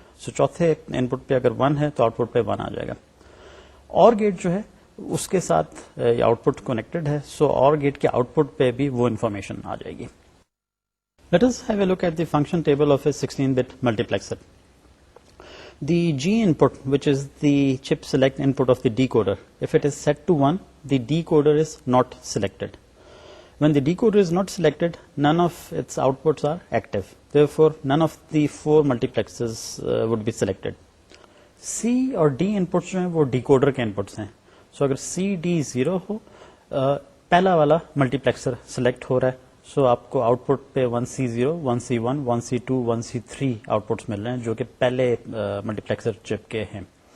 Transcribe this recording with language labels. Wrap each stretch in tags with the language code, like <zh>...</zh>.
<hi>सो चौथे इनपुट पे अगर 1 है तो आउटपुट पे 1 आ जाएगा. और गेट जो है उसके साथ आउटपुट कनेक्टेड है, सो और गेट के आउटपुट पे भी वो इंफॉर्मेशन आ जाएगी.</hi> <en>Let us have a look at the function table of a 16-bit multiplexer. The G input, which is the chip select input of the decoder, if it is set to 1, the decoder is not selected. When the decoder is not selected, none of its outputs are active. Therefore, none of the 4 multiplexers would be selected.</en> <hi>C और D inputs जो हैं वो decoder के inputs हैं. So अगर C, D 0 हो, पहला वाला मल्टीप्लेक्सर सेलेक्ट हो रहा है, सो आपको आउटपुट पे 1C0, 1C1, 1C2, 1C3 outputs मिल रहे हैं जो कि पहले मल्टीप्लेक्सर चिप के हैं.</hi>